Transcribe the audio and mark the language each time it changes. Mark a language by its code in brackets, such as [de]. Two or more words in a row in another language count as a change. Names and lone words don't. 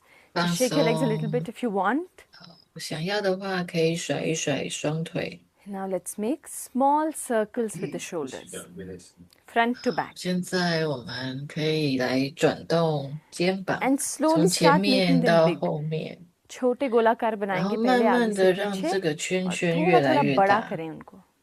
[zh] 放 [en] Just shake your legs a little [zh] 松。 [en] bit if you want. [zh] 想要的话，可以甩一甩双腿。 [en] Now let's make small circles with the shoulders. Front to back. [zh] 现在我们可以来转动肩膀， [en] And [zh] 从 [en] slowly [zh] 前 [en] start [zh] 面 [en] making them [zh] 到 [en] big. [zh] 后面， [hi] छोटे गोलाकार [zh] 然 [hi] बनाएंगे [zh] 后慢 [hi] पहले आगे [zh] 慢 [hi] से [zh] 的让 [hi] पीछे [zh] 这个圈 [hi] और [zh] 圈 [hi] थोड़ा [zh] 越来 [hi] थोड़ा [zh] 越 [hi] बड़ा [zh] 大。 [hi] करें उनको.